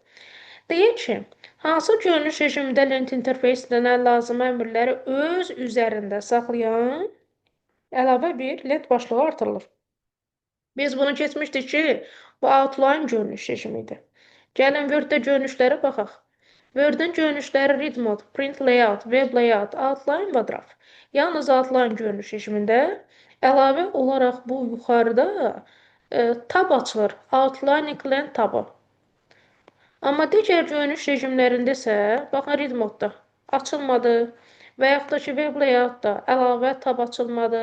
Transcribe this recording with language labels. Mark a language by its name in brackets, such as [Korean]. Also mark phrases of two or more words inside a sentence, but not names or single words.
[Azerbaijani] Deyək ki, hansı görünüş rejimində lent interfeysində nə lazım əmrləri öz üzərində saxlayan əlavə bir lent başlığı artırılır. Biz bunu keçmişdik ki, bu outline görünüş rejimi idi. Gəlin Word-də görünüşlərə baxaq. Word-ün görünüşləri [English] read mode, print layout, web layout, outline [Azerbaijani] və draft. Yalnız outline görünüş rejimində əlavə olaraq bu yuxarıda tab açılır. Outlining lent tabı. Amma digər görünüş rejimlərindəsə, baxın [English] read modda [Azerbaijani] açılmadı və yaxud da ki, [English] web layoutda [Azerbaijani] əlavə tab açılmadı.